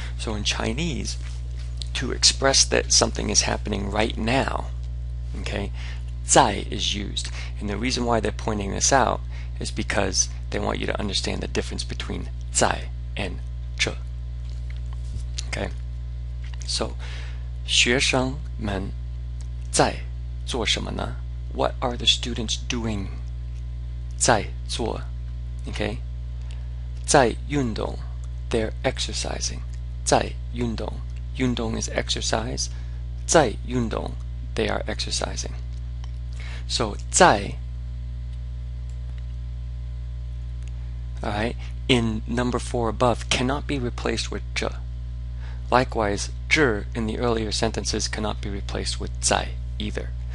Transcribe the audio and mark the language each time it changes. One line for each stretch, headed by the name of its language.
English: So in Chinese, to express that something is happening right now, okay, 在 is used. And the reason why they're pointing this out is because they want you to understand the difference between 在 and 这. Okay? So,
Chinese: 学生们在做什么呢?
English: What are the students doing?
Chinese: 在做,
English: okay?
Chinese: 在运动,
English: they're exercising.
Chinese: 在运动,
English: 运动 is exercise.
Chinese: 在运动,
English: they are exercising. So 在, alright, in number 4 above cannot be replaced with 这. Likewise, 这 in the earlier sentences cannot be replaced with 在either.